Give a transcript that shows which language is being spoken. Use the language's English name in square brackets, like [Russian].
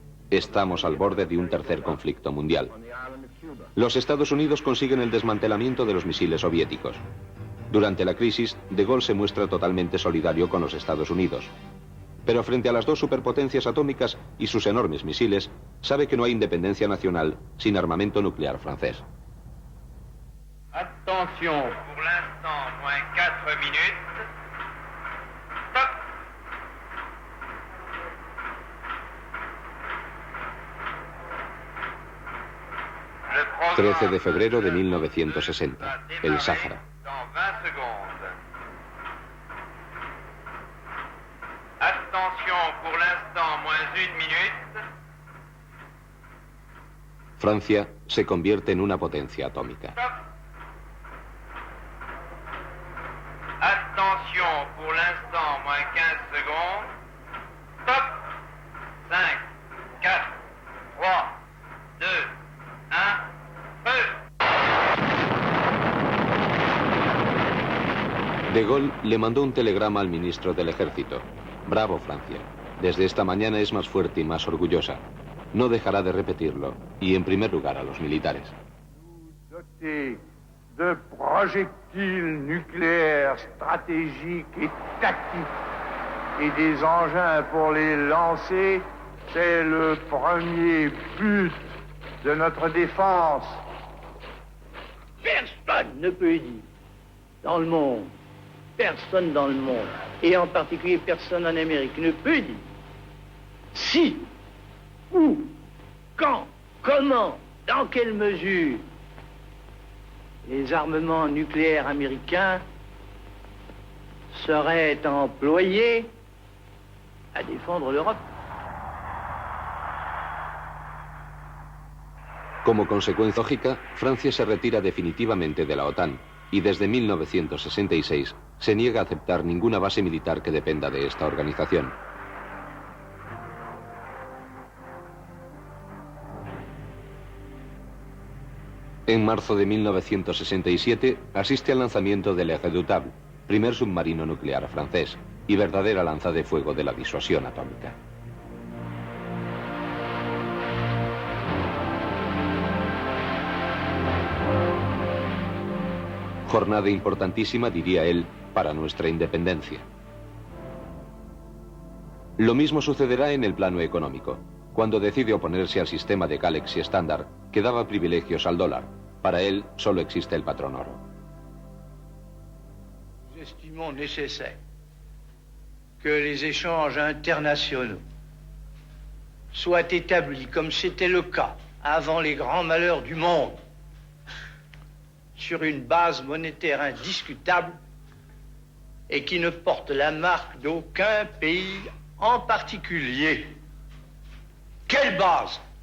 [Spanish] Estamos al borde de un tercer conflicto mundial. Los Estados Unidos consiguen el desmantelamiento de los misiles soviéticos. Durante la crisis, de Gaulle se muestra totalmente solidario con los Estados Unidos. Pero frente a las dos superpotencias atómicas y sus enormes misiles, sabe que no hay independencia nacional sin armamento nuclear francés. [French] Attention, pour l'instant, moins 4 minutes. Stop. [Spanish] 13 de febrero de 1960, el Sáhara. [French] Dans 20 secondes. Attention, pour l'instant, minutes. [Spanish] Francia se convierte en una potencia atómica. [French] Stop. Attention, pour l'instant, moins 15 secondes. Stop. 5, 4, 3, 2, 1, feu. [Spanish] De Gaulle le mandó un telegrama al ministro del Ejército. Bravo, Francia. Desde esta mañana es más fuerte y más orgullosa. No dejará de repetirlo, y en primer lugar a los militares. [French] Dotés de projectiles nucléaires stratégiques et tactiques et des engins pour les lancer, c'est le premier but de notre défense. Personne ne peut dire dans le monde, personne dans le monde, et en particulier personne en Amérique, ne peut dire si, où, quand, comment, dans quelle mesure les armements nucléaires américains seraient employés à défendre l'Europe. [Spanish] Como consecuencia lógica, Francia se retira definitivamente de la OTAN y desde 1966 se niega a aceptar ninguna base militar que dependa de esta organización. En marzo de 1967 asiste al lanzamiento del Redoutable, primer submarino nuclear francés y verdadera lanza de fuego de la disuasión atómica. Jornada importantísima, diría él, para nuestra independencia. Lo mismo sucederá en el plano económico, cuando decide oponerse al sistema de Galaxy Standard, que daba privilegios al dólar. Para él, solo existe el patrón oro. [French] Nous estimons nécessaire que les échanges internationaux soient établis comme c'était le cas avant les grands malheurs du monde, sur une base monétaire indiscutable et qui ne porte la marque d'aucun pays en particulier. Quelle base?